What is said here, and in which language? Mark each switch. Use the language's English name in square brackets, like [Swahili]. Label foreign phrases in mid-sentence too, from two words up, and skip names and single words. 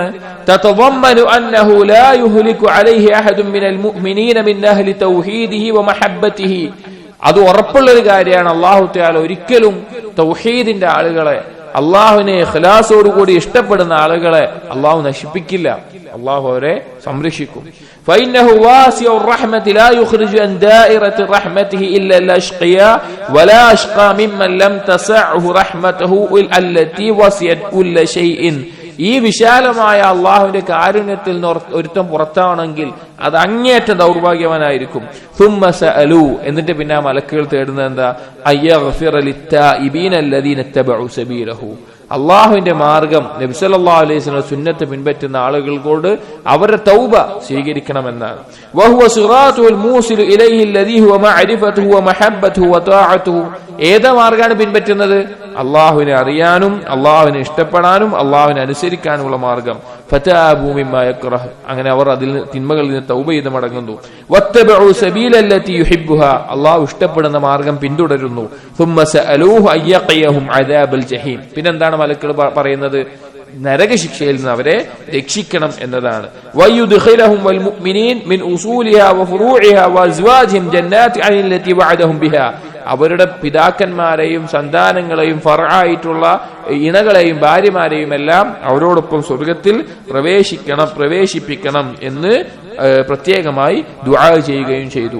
[Arabic] تتضمن أنه لا يهلك عليه أحد من المؤمنين من أهل توحيده ومحبته. [Malayalam] അത് ഉറപ്പുള്ള ഒരു കാര്യമാണ്. [Arabic] الله تعالى [Malayalam] ഒരിക്കലും തൗഹീദിന്റെ ആളുകളെ, അള്ളാഹുവിനെ ഇഖ്ലാസോടുകൂടി ഇഷ്ടപ്പെടുന്ന ആളുകളെ അള്ളാഹു നശിപ്പിക്കില്ല, അള്ളാഹു അവരെ സംരക്ഷിക്കും. [Arabic] فإنه واسع الرحمة لا يخرج عن دائرة رحمته إلا الأشقياء ولا أشقى ممن لم تسعه رحمته التي وسعت كل شيء. [Malayalam] ഈ വിശാലമായ അള്ളാഹുവിന്റെ കാരുണ്യത്തിൽ നിന്ന് ഒരുത്തം പുറത്താണെങ്കിൽ അത് അങ്ങേയറ്റം ദൗർഭാഗ്യവാനായിരിക്കും. [Arabic] ثم سألوا, [Malayalam] എന്നിട്ട് പിന്നെ ആ മലക്കുകൾ തേടുന്നത് എന്താ? [Arabic] أن يغفر للتائبين الذين اتبعوا سبيله, [Malayalam] അള്ളാഹുവിന്റെ മാർഗം നബി [Arabic] صلى الله عليه وسلم [Malayalam] സുന്നത്ത് പിൻപറ്റുന്ന ആളുകൾക്കോട് അവരുടെ തൗബ സ്വീകരിക്കണമെന്നാണ്. [Arabic] وهو الصراط الموصل إليه الذي هو معرفته ومحبته وطاعته. [Malayalam] ഏത് മാർഗ്ഗമാണ് പിൻപറ്റുന്നത്? അള്ളാഹുവിനെ അറിയാനും അള്ളാഹുവിനെ ഇഷ്ടപ്പെടാനും അള്ളാഹുവിനെ അനുസരിക്കാനുമുള്ള മാർഗം. [Arabic] فتابوا مما يكره, [Malayalam] അങ്ങനെ അവർ അതിൽ തിന്മകളിൽ നിന്ന് തൗബ ചെയ്ത് മടങ്ങുന്നു. [Arabic] واتبعوا السبيل التي يحبها, [Malayalam] അള്ളാഹു ഇഷ്ടപ്പെടുന്ന മാർഗം പിന്തുടരുന്നു. [Arabic] ثم سألوه أن يقيهم عذاب الجحيم, [Malayalam] പിന്നെന്താണ് മലക്കുകൾ പറയുന്നത്? നരകശിക്ഷയിൽ നിന്ന് അവരെ രക്ഷിക്കണം എന്നതാണ്. [Arabic] ويدخلهم والمؤمنين من أصولها وفروعها وأزواجهم جنات عدن التي وعدهم بها, [Malayalam] അവരുടെ പിതാക്കന്മാരെയും സന്താനങ്ങളെയും ഫർആയിട്ടുള്ള ഇണകളെയും ഭാര്യമാരെയും എല്ലാം അവരോടൊപ്പം സ്വർഗത്തിൽ പ്രവേശിപ്പിക്കണം എന്ന് പ്രത്യേകമായി ദുആ ചെയ്യുകയും ചെയ്തു.